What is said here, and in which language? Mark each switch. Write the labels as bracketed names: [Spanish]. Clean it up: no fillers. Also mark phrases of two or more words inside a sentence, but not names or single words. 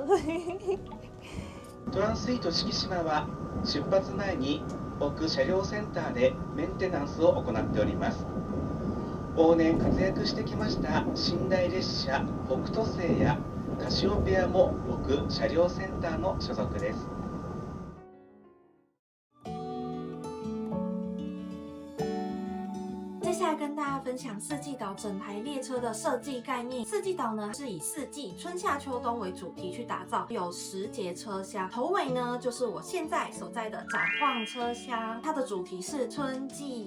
[Japanese] トランスイート四季島は出発前に奥車両センターでメンテナンスを行っております。往年活躍してきました寝台列車北斗星やカシオペアも奥車両センターの所属です。 [Chinese] 接下来跟大家分享四季岛整台列车的设计概念。四季岛呢是以四季春夏秋冬为主题去打造，有10节车厢，头尾呢就是我现在所在的展望车厢，它的主题是春季。